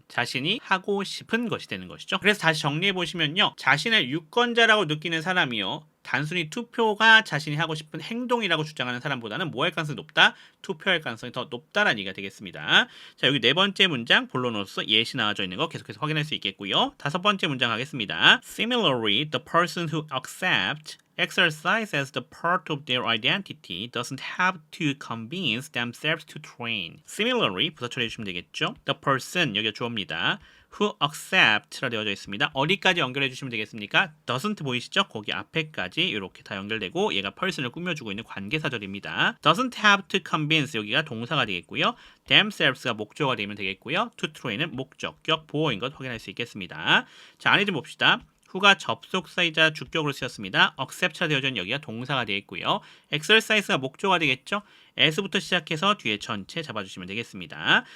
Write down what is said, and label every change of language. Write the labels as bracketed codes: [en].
[ko] 자신이 하고 싶은 것이 되는 것이죠. 그래서 다시 정리해 보시면요, 자신을 유권자라고 느끼는 사람이요, 단순히 투표가 자신이 하고 싶은 행동이라고 주장하는 사람보다는 뭐 할 가능성이 높다? 투표할 가능성이 더 높다라는 얘기가 되겠습니다. 자, 여기 네 번째 문장 본론으로서 예시 나와져 있는 거 계속해서 확인할 수 있겠고요. 다섯 번째 문장 하겠습니다. [en] Similarly, the person who accepts exercise as the part of their identity doesn't have to convince themselves to train. [ko] Similarly, 부사 처리해 주시면 되겠죠. [en] The person, [ko] 여기가 주어입니다. [en] who accept [ko] 라 되어져 있습니다. 어디까지 연결해 주시면 되겠습니까? doesn't 보이시죠? 거기 앞에까지 이렇게 다 연결되고 얘가 person을 꾸며주고 있는 관계사절입니다. [en] doesn't have to convince [ko] 여기가 동사가 되겠고요. themselves가 목적어가 되면 되겠고요. [en] to train [ko] 은 목적격 보어인 것 확인할 수 있겠습니다. 자, 안에 좀 봅시다. who가 접속사이자 주격으로 쓰였습니다. accept가 되어져 있는 여기가 동사가 되겠고요. exercise가 목적어가 되겠죠. as부터 시작해서 뒤에 전체 잡아주시면 되겠습니다.